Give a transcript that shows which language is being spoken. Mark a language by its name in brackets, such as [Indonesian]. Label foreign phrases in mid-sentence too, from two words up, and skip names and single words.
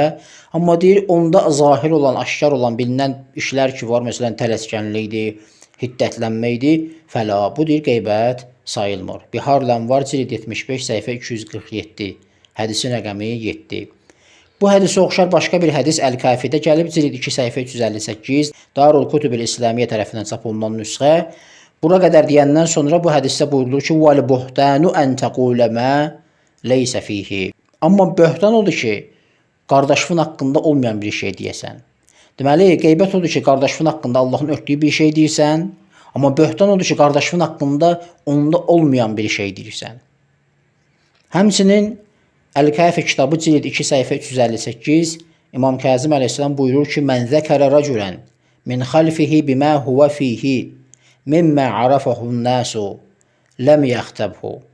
[Azerbaijani] Amma deyir, onda zahir olan, aşkar olan, bilinən işlər ki var, məsələn, tələskənlikdir, hiddətlənməkdir, fəla, bu deyir, qeybət sayılmır. Biharlan var, cild 75, səhifə 247, hədisin rəqəmi 7. Bu hədisə oxşar başqa bir hədis Əl-Kafidə gəlib, cild 2, səhifə 358, Darul Kutub el-İslamiyyə tərəfindən çap olunan nüsxə. Bura qədər deyəndən sonra bu hədisdə buyurulur ki, [Arabic] وَالْبُحْتَانُ أَنْ تَقُولَ مَا لَيْسَ فِيهِ. [Azerbaijani] Amma böhtan odur ki, qardaşın haqqında olmayan bir şey deyəsən. Deməli, qeybət odur ki, qardaşın haqqında Allahın örtdüyü bir şey deyirsən, amma böhtan odur ki, qardaşın haqqında onda olmayan bir şey deyirsən. Həmçinin Əl-Kafi kitabı cild 2 səhifə 358 İmam Kazım əleyhissalam buyurur ki, [Arabic] مَنْ ذَكَرَ رَجُلًا مِنْ خَلْفِهِ بِمَا هُوَ فِيهِ مِمَّا عَرَفَهُ النَّاسُ لَمْ يَغْتَبْهُ.